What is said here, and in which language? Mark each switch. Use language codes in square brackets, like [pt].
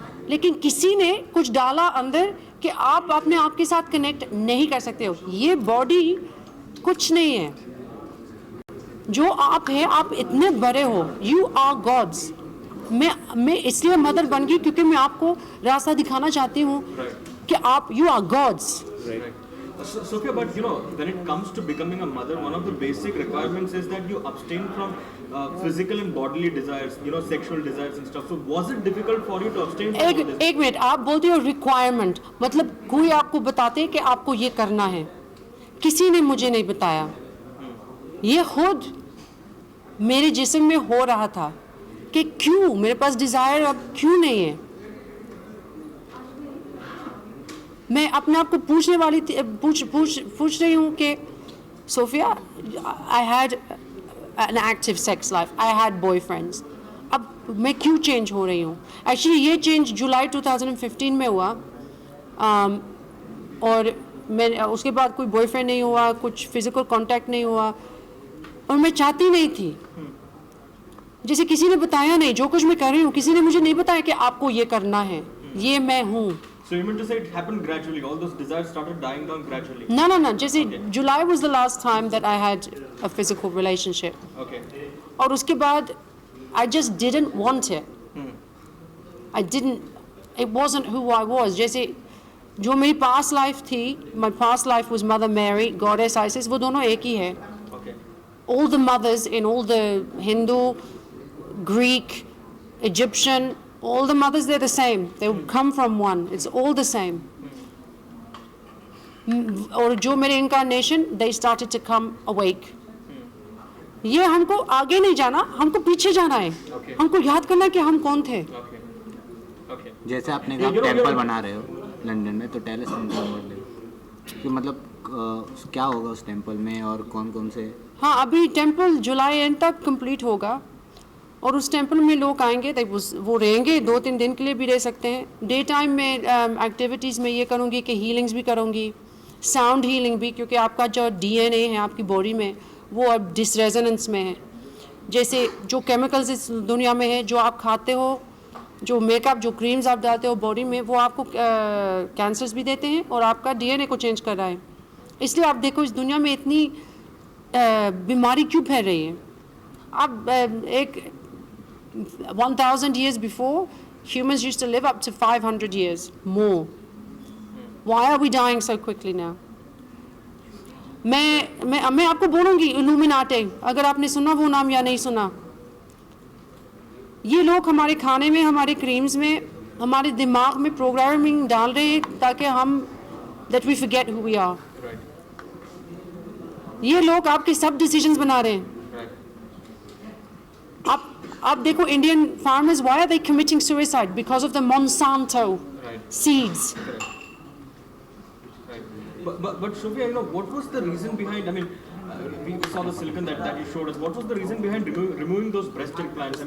[hi] लेकिन किसी ने कुछ डाला अंदर कि आप अपने आप के साथ कनेक्ट नहीं कर सकते हो. ये बॉडी कुछ नहीं है. जो आप हैं, आप इतने बड़े हो. [en] You are gods. [hi] मैं इसलिए मदर बन गई क्योंकि मैं आपको रास्ता दिखाना चाहती हूँ कि आप you are God's. [en] Sophia, but you know, when it comes to becoming a mother, one of the basic requirements is that you abstain from physical and bodily desires, you know, sexual desires and stuff. So was it difficult for you to abstain from all this? [hi] एक minute, आप बोलते हो requirement, मतलब कोई आपको बताते कि आपको ये करना है. किसी ने मुझे नहीं बताया. ये खुद मेरे जिस्म में हो रहा था कि क्यों मेरे पास डिज़ायर अब क्यों नहीं है. मैं अपने आप को पूछने वाली थी, पूछ रही हूँ कि Sophia, [en] I had an active sex life, I had boyfriends, [hi] अब मैं क्यों चेंज हो रही हूँ. एक्चुअली ये चेंज जुलाई 2015 में हुआ, और मैं उसके बाद कोई बॉयफ्रेंड नहीं हुआ, कुछ फिजिकल कांटेक्ट नहीं हुआ, और मैं चाहती नहीं थी. जैसे किसी ने बताया नहीं, जो कुछ मैं कर रही हूँ किसी ने मुझे नहीं बताया कि आपको ये करना है, ये मैं हूँ. [en] So you mean to say it happened gradually? All those desires started dying down gradually? No. जैसे July was the last time that I had a physical relationship. Okay. [hi] और उसके बाद [en] I just didn't want it. I didn't. It wasn't who I was. [hi] जैसे जो मेरी [en] past life थी, my past life was Mother Mary, Goddess Isis, [hi] वो दोनों एक ही है. [en] Okay. All the mothers in all the Hindu, Greek, Egyptian, all the mothers, they're the same. They come from one. It's all the same. [hi] और जो मेरे [en] incarnation, they started to come awake. [hi] ये हमको आगे नहीं जाना, हमको पीछे जाना है. [en] Okay. [hi] हमको याद करना है कि हम कौन थे. [en] Okay. Okay. [hi] जैसे आपने कहा टेंपल बना रहे हो लंदन में, तो [en] Tell us something about that. [hi] कि मतलब क्या होगा उस टेंपल में और कौन कौन से हाँ, अभी टेम्पल जुलाई एंड तक कंप्लीट होगा और उस टेम्पल में लोग आएंगे, तो वो रहेंगे 2-3 दिन के लिए भी रह सकते हैं। डे टाइम में एक्टिविटीज़ में ये करूँगी कि हीलिंग्स भी करूँगी, साउंड हीलिंग भी, क्योंकि आपका जो DNA है आपकी बॉडी में वो अब डिसरेजोनेंस में है। जैसे जो केमिकल्स इस दुनिया में है, जो आप खाते हो, जो मेकअप, जो क्रीम्स आप डालते हो बॉडी में, वो आपको कैंसर्स भी देते हैं और आपका DNA को चेंज कर रहा है। इसलिए आप देखो इस दुनिया में इतनी बीमारी क्यों फैल रही है। अब एक [en] 1000 years before, humans used to live up to 500 years more. Why are we dying so quickly now? [hi] मैं आपको बोलूँगी इल्यूमिनाटी, अगर आपने सुना वो नाम या नहीं सुना। ये लोग हमारे खाने में, हमारे क्रीम्स में, हमारे दिमाग में प्रोग्रामिंग डाल रहे हैं ताकि हम [en] that we forget who we are. [hi] ये लोग आपके सब डिसीजंस बना रहे हैं। आप देखो [en] Indian farmers, why are they committing suicide? Because of the Monsanto seeds. But Sofia, what was the reason behind? I mean, we saw the silicon that you showed us. What was the reason behind removing those breast implants?